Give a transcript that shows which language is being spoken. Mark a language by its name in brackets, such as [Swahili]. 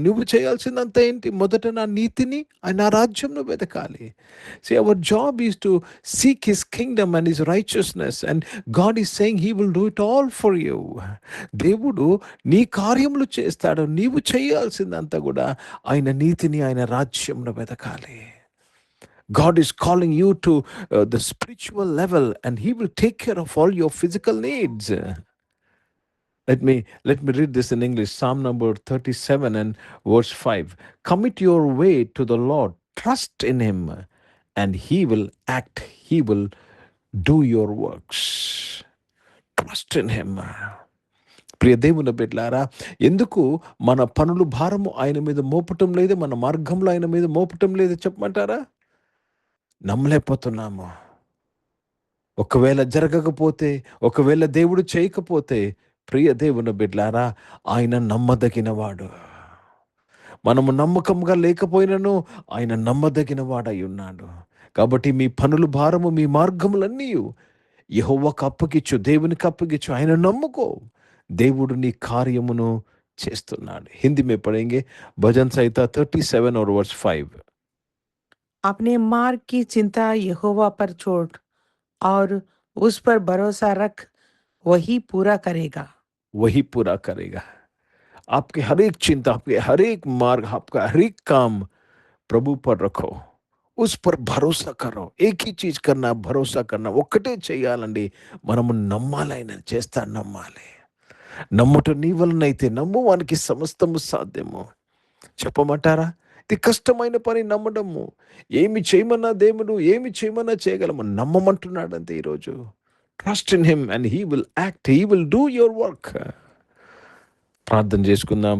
[Telugu] నువ్వు చేయాల్సిందంతా ఏంటి? మొదట నా నీతిని, నా రాజ్యంను వెతకాలి. [English] Our job is to seek his kingdom and his righteousness, and God is saying he will do it all for you. [Telugu] దేవుడు నీ కార్యములు చేస్తాడు. నీవు చేయాల్సిందంతా కూడా ఆయన నీతిని, ఆయన రాజ్యంను వెతకాలి. [English] God is calling you to the spiritual level, and he will take care of all your physical needs. Let me read this in English. Psalm number 37 and verse 5. Commit your way to the Lord. Trust in him, and he will act. He will do your works. Trust in him. [Telugu] ప్రియ దేవుని బిడ్డలారా, ఎందుకు మన పనులు భారము ఆయన మీద మోపటం లేదు? మన మార్గంలో ఆయన మీద మోపటం లేదు చెప్పమంటారా? నమ్మలేకపోతున్నాము. ఒకవేళ జరగకపోతే, ఒకవేళ దేవుడు చేయకపోతే, ప్రియ దేవుని బిడ్డలారా, ఆయన నమ్మదగినవాడు. మనము నమ్మకంగా లేకపోయినను ఆయన నమ్మదగినవాడై ఉన్నాడు. కాబట్టి మీ పనులు భారము, మీ మార్గములన్నీ యెహోవాకు అప్పగించు, దేవునికి అప్పగించు. ఆయన నమ్ముకో, దేవుడు నీ కార్యమును చేస్తున్నాడు. [Hindi] హిందీ में पढ़ेंगे भजन संहिता 37 और वर्स 5. अपने मार्ग की चिंता यहोवा पर छोड़ और उस पर भरोसा रख, वही पूरा करेगा. वही पूरा करेगा. आपके हर एक चिंता, आपके हर एक मार्ग, आपका हर एक काम प्रभु पर रखो, उस पर భరోసా కరో. एक ही चीज करना, భరోసా करना. [Telugu] ఒక్కటే చేయాలండి. మనము నమ్మాలి, ఆయన చేస్తాడు. నమ్ముట నీ వలనైతే నమ్మువానికి సమస్తము సాధ్యము. చెప్పమంటారా? ఇది కష్టమైన పని నమ్మడము. ఏమి చేయమన్నా దేవుడు, ఏమి చేయమన్నా చేయగలము. నమ్మమంటున్నాడు అంతే. ఈరోజు [English] Trust in him and he will act, he will do your work. [Telugu] ప్రార్థన చేసుకుందాం.